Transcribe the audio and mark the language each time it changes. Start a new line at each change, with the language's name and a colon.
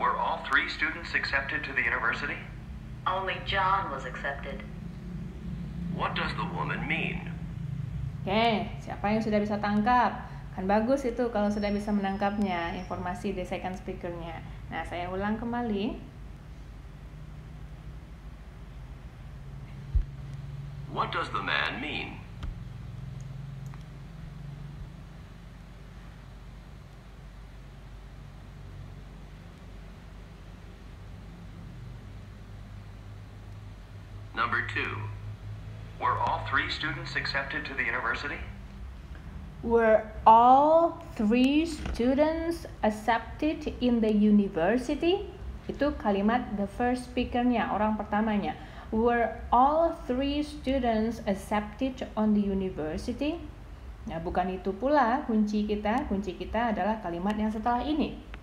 English: Were all 3 students accepted to the university? Only John was accepted. What does the woman mean?
Indonesian: Siapa yang sudah bisa tangkap? Kan bagus itu kalau sudah bisa menangkapnya, informasi di second speaker-nya. Nah, saya ulang kembali.
English: What does the man mean? Number 2. Were all 3 students accepted to the university? Were all 3 students accepted in the university?
Indonesian: Itu kalimat
English: the first speaker-nya,
Indonesian: orang pertamanya.
English: Were all 3 students accepted on the university?
Indonesian: Nah, bukan itu pula kunci kita. Kunci kita adalah kalimat yang setelah ini.